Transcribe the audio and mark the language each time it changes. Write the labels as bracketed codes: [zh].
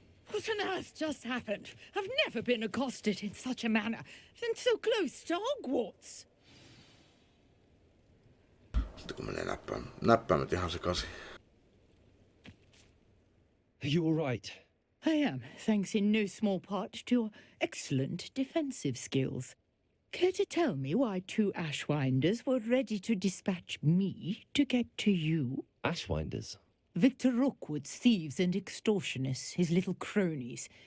[en] What on earth just happened? I've never been accosted in such a manner, and so close to Hogwarts. [fi] Sitten kun menee näppäimet ihan sekaisin. [en] Are you all right? I am, thanks in no small part to your excellent defensive skills. Care to tell me why 2 Ashwinders were ready to dispatch me to get to you? Ashwinders? Victor Rookwood's thieves and extortionists, his little cronies.